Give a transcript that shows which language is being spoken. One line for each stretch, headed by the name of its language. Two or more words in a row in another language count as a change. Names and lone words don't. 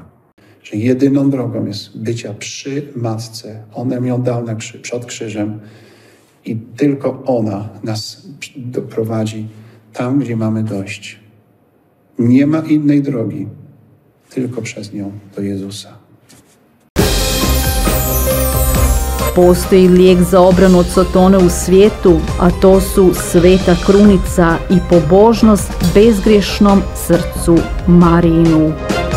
Polish: Że jedyną drogą jest bycia przy Matce. On ją dał przed krzyżem i tylko ona nas doprowadzi tam, gdzie mamy dojść. Nie ma innej drogi, tylko przez nią do Jezusa.
Croatian: Postoji lijek za obranu od Satane u svijetu, a to su sveta krunica i pobožnost bezgrešnom srcu Marijinu.